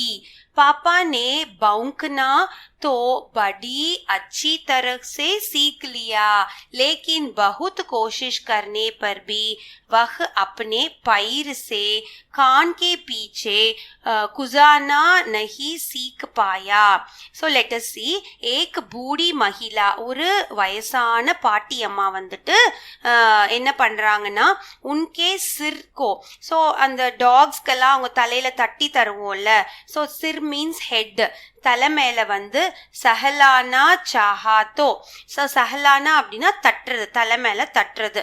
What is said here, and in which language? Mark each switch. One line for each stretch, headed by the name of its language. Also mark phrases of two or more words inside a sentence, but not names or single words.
Hindi: पापा ने भौंकना तो बड़ी अच्छी तरह से सीख लिया, लेकिन बहुत कोशिश करने पर भी वह अपने पैर से कान के पीछे कुजाना नहीं सीख पाया.
English: So let us see,
Hindi: एक बूढ़ी महिला,
Tamil: ஒரு வயசான பாட்டி அம்மா வந்துட்டு என்ன பண்றாங்கன்னா
Hindi: उनके सिर को,
Tamil: ஸோ அந்த டாக்ஸ்க்கெல்லாம் அவங்க தலையில தட்டி தருவோம்ல, ஸோ சிர்
English: means head,
Tamil: தலை மேல வந்து
Hindi: सहलाना चाहते तो.
Tamil: ஸோ சஹலானா அப்படின்னா தட்டுறது, தலை மேல தட்டுறது.